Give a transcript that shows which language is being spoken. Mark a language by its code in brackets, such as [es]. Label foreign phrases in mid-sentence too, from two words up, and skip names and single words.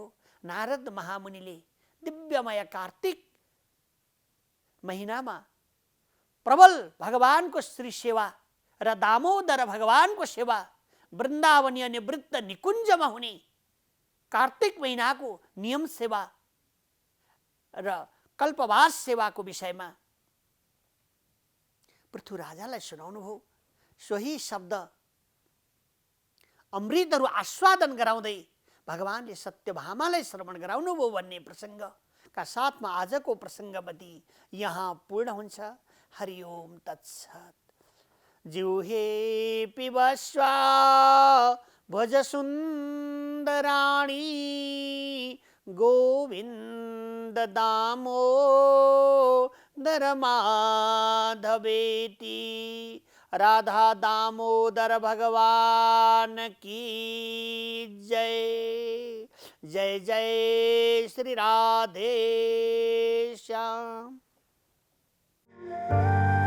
[ne] नारद महामुनिले दिव्यमय कार्तिक महिनामा प्रबल भगवानको श्री सेवा र दामोदर भगवानको सेवा वृन्दावनीय निवृत्त निकुञ्जमा हुने कार्तिक महिनाको नियम सेवा र कल्पवास सेवाको विषयमा पृथु राजालाई सुनाउनु भयो। सोही शब्द अमृतहरू आस्वादन गराउँदै भगवानले सत्यभामालाई श्रवण गराउनु भयो भन्ने प्रसङ्गका साथमा आजको प्रसङ्गवती यहाँ पूर्ण हुन्छ। [sa] हरि ओम तत्सत। जिह्वे पिबस्व भज सुन्दराणी गोविन्द दामोदर माधवेति। [hi] राधा दामोदर भगवान की जय। जय जय श्री राधे श्याम।